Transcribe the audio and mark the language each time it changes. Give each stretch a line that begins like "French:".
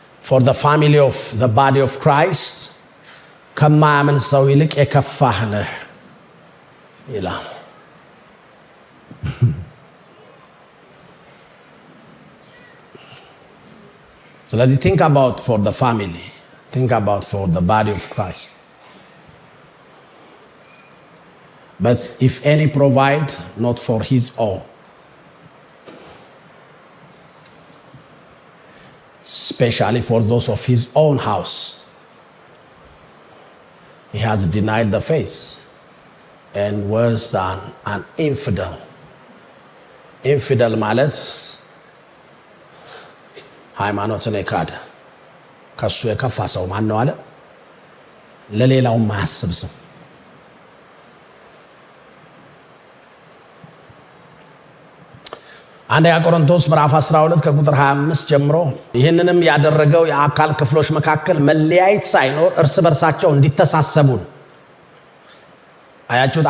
English: for the family of the body of Christ
Amharic: ከማያምን ሰው ይልቅ የከፋህ ነህ ይላል። ስለዚህ
English: think about for the family, think about for the body of Christ. But if any provide not for his own, especially for those of his own house, he has denied the faith and worse than an infidel.
Amharic: Infidel ማለት ሃይማኖትን የካደ ከሱ የከፋ ሰው ማን ነው አለ? ለሌላው ማያስብ ሰው። አንደኛ ቆሮንቶስ ምዕራፍ 12 ከቁጥር 25 ጀምሮ ይህንንም ያደረገው የአካል ክፍሎች መካከል መለያየት ሳይኖር እርስ በርሳቸው እንዲተሳሰቡ ነው። አያችሁት?